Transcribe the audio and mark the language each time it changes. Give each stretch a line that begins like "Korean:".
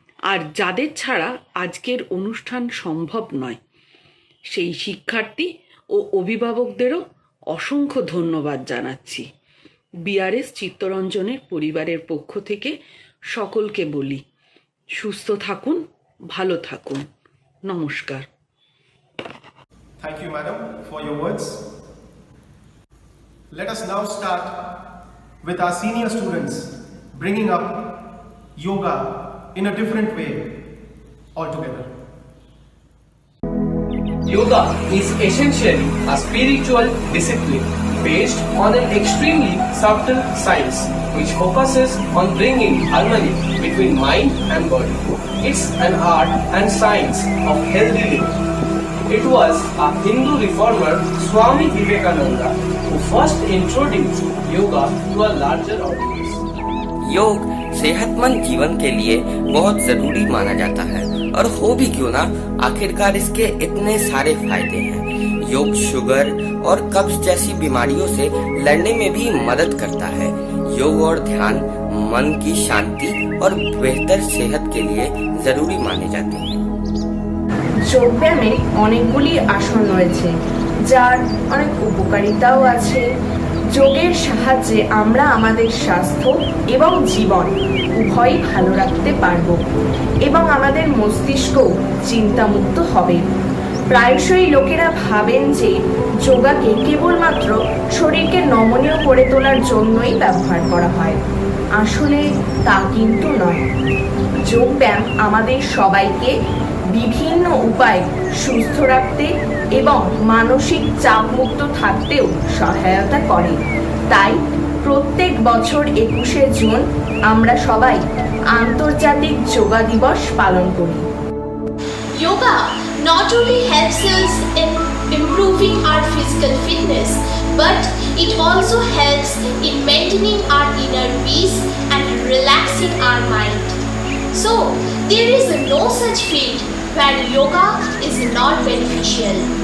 Bangla: আর যাদের ছাড়া আজকের অনুষ্ঠান সম্ভব নয় সেই শিক্ষার্থী ও অভিভাবকদেরও অসংখ্য ধন্যবাদ জানাচ্ছি। বিআরএস চিত্তরঞ্জনের পরিবারের পক্ষ থেকে সকলকে বলি, সুস্থ থাকুন, ভালো থাকুন। নমস্কার।
English: Thank you, madam, for your words. Let us now start with our senior students bringing up yoga in a different way altogether. Yoga is essentially a spiritual discipline based on an extremely subtle science which focuses on bringing harmony between mind and body. It's an art and science of healthy living. It was a Hindu reformer, Swami Vivekananda, who first introduced yoga to a larger audience.
Hindi: योग सेहतमंद जीवन के लिए बहुत जरूरी माना जाता है और हो भी क्यों ना, आखिरकार इसके इतने सारे फायदे हैं। योग शुगर और कब्ज जैसी बीमारियों से लड़ने में भी मदद करता है। योग और ध्यान मन की शांति और बेहतर सेहत के लिए जरूरी माने जाते हैं।
Bangla: যোগ ব্যায়ামে অনেকগুলি আসন রয়েছে যার অনেক উপকারিতাও আছে। যোগের সাহায্যে আমরা আমাদের স্বাস্থ্য এবং জীবন উভয়ই ভালো রাখতে পারব এবং আমাদের মস্তিষ্ক চিন্তামুক্ত হবে। প্রায়শই লোকেরা ভাবেন যে যোগাকে কেবলমাত্র শরীরকে নমনীয় করে তোলার জন্যই ব্যবহার করা হয়। আসলে তা কিন্তু নয়। যোগব্যায়াম আমাদের সবাইকে বিভিন্ন উপায়ে সুস্থ রাখতে এবং মানসিক চাপমুক্ত থাকতেও সহায়তা করে। তাই প্রত্যেক বছর 21শে জুন আমরা সবাই আন্তর্জাতিক যোগা দিবস পালন করি।
English: Yoga not only helps us in improving our physical fitness, but it also helps in maintaining our inner peace and relaxing our mind. So, there is no such field where yoga is not beneficial.